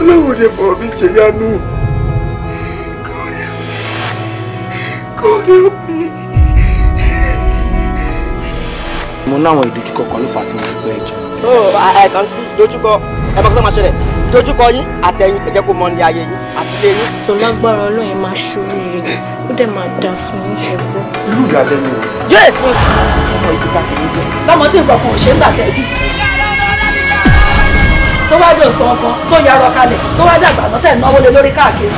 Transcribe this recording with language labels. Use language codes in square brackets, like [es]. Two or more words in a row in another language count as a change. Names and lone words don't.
[en] God for me, Cheyanu. God help me. [yo] Mo náwọn ìdojúkọ kan ló fà tí mo fi pẹ́ ẹjọ́. [en] Oh, I can see [yo] dojúkọ. Ẹ mọ̀ pé máa ṣẹlẹ̀. Dojúkọ yín àtẹ̀yìn ẹ jẹ́ kó mọ ní ayé yín àti ilé yín. Tó lágbára Ọlọ́run máa ṣoríire. Ó dẹ̀ máa dà fún yín ṣẹ́gbọ́. Irú ìyàlẹ́nu. Yé! Ọmọ ìdíkà kìí jẹ. Lọ́mọ tí nǹkan kan ò ṣe ń gbà tẹ̀bí. Tó wá dé òsàn ọkàn tó yarọ kalẹ̀ tó wá dàgbà náà tẹ̀ náwó lé lórí káàkiri.